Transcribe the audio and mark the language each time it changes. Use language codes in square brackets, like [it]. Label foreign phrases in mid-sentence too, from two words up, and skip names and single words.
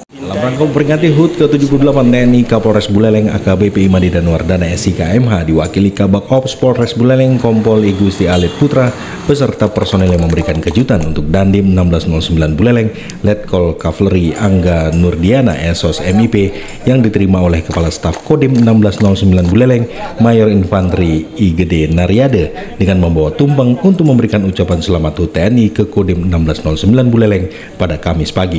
[id] Dalam rangka memperingati HUT ke-78 TNI, Kapolres Buleleng AKBP Imadi Danwardana SIK MH diwakili Kabak Ops Polres Buleleng Kompol I Gusti Alit Putra beserta personel yang memberikan kejutan untuk Dandim 1609 Buleleng, Letkol Kavaleri Angga Nurdiana SOS MIP yang diterima oleh Kepala Staf Kodim 1609 Buleleng Mayor Infanteri I Gede Naryade dengan membawa tumpeng untuk memberikan ucapan selamat HUT TNI ke Kodim 1609 Buleleng pada Kamis pagi.